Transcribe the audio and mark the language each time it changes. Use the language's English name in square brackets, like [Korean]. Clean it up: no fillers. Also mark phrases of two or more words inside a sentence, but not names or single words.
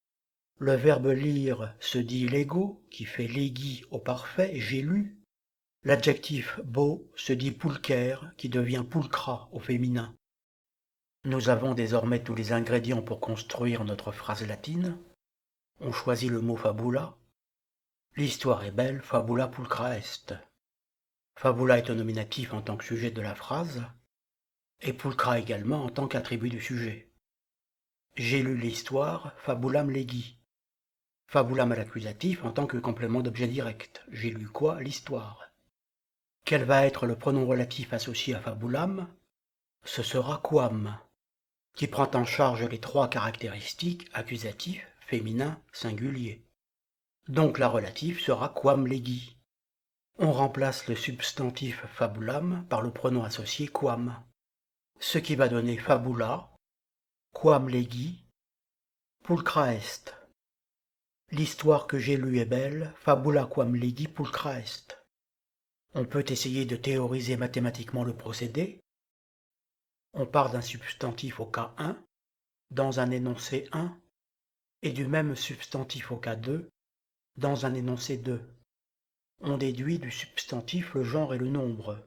[French] Le verbe lire se dit lego, qui fait légui au parfait, j'ai lu. L'adjectif beau se dit pulcher, qui devient pulcra au féminin. Nous avons désormais tous les ingrédients pour construire notre phrase latine. On choisit le mot fabula. L'histoire est belle, [Latin] fabula pulcra est. [French] Fabula est un nominatif en tant que sujet de la phrase, et pulcra également en tant qu'attribut du sujet. J'ai lu l'histoire, [Latin] fabulam legi. [French] Fabulam à l'accusatif en tant que complément d'objet direct. J'ai lu quoi? L'histoire. Quel va être le pronom relatif associé à fabulam? Ce sera quam, qui prend en charge les trois caractéristiques accusatif, féminin, singulier. Donc la relative sera [Latin] quam legi. [French] On remplace le substantif fabulam par le pronom associé quam, ce qui va donner [Latin] fabula, quam legi, pulcra est. [French] L'histoire que j'ai lue est belle, [Latin] fabula quam legi pulcra est. [French] On peut essayer de théoriser mathématiquement le procédé. On part d'un substantif au cas 1, dans un énoncé 1, et du même substantif au cas 2, dans un énoncé 2. On déduit du substantif le genre et le nombre.